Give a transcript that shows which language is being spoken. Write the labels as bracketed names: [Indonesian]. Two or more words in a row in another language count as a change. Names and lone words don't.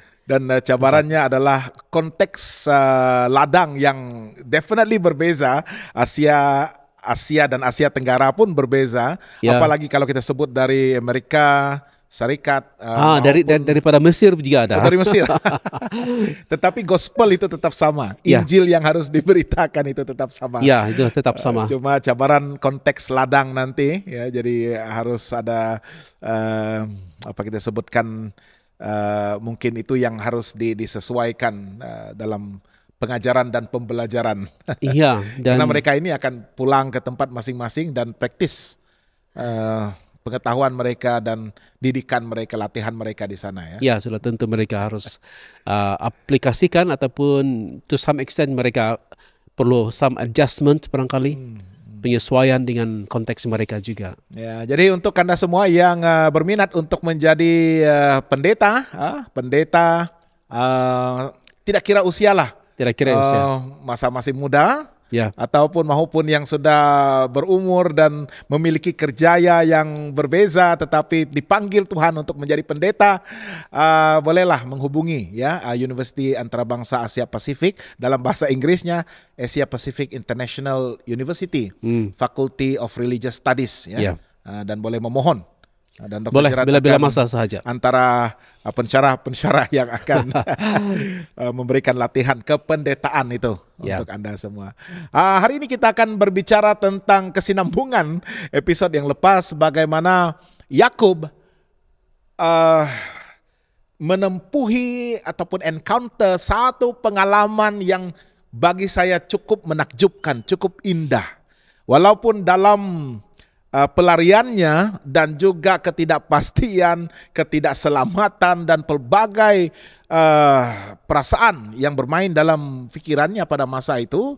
[Malay] Dan cabarannya adalah konteks ladang yang definitely berbeza. Asia dan Asia Tenggara pun berbeza. [Indonesian] Apalagi kalau kita sebut dari Amerika Serikat. [Malay] Daripada Mesir juga ada. Dari Mesir. Tetapi gospel itu tetap sama. [Indonesian] Injil yang harus diberitakan itu tetap sama. Ya, itu tetap sama. [Malay] Cuma cabaran konteks ladang nanti. Ya, jadi harus ada apa kita sebutkan, mungkin itu yang harus disesuaikan dalam pengajaran dan pembelajaran. Iya, [Indonesian] karena mereka ini akan pulang ke tempat masing-masing dan praktis pengetahuan mereka dan didikan mereka, latihan mereka di sana ya. [Malay] Ya, sudah tentu mereka harus aplikasikan ataupun [English] to some extent [Malay] mereka perlu [English] some adjustment [Malay] barangkali. Penyesuaian dengan konteks mereka juga. Ya, jadi untuk Anda semua yang berminat untuk menjadi pendeta tidak kira usia lah. Tidak kira usia. Masa masih muda, ya, ataupun maupun yang sudah berumur dan memiliki kerjaya yang berbeza, tetapi dipanggil Tuhan untuk menjadi pendeta, bolehlah menghubungi ya Universiti Antarabangsa Asia Pasifik, dalam bahasa Inggrisnya Asia Pacific International University, Faculty of Religious Studies ya. Dan boleh memohon. Dan Dr. Boleh, Gerard bila masa sahaja. Antara pensyarah yang akan memberikan latihan kependetaan itu untuk Anda semua. Hari ini kita akan berbicara tentang kesinambungan episode yang lepas, bagaimana Yakub menempuhi ataupun encounter satu pengalaman yang bagi saya cukup menakjubkan, cukup indah. Walaupun dalam pelariannya dan juga ketidakpastian, ketidakselamatan dan pelbagai perasaan yang bermain dalam pikirannya pada masa itu.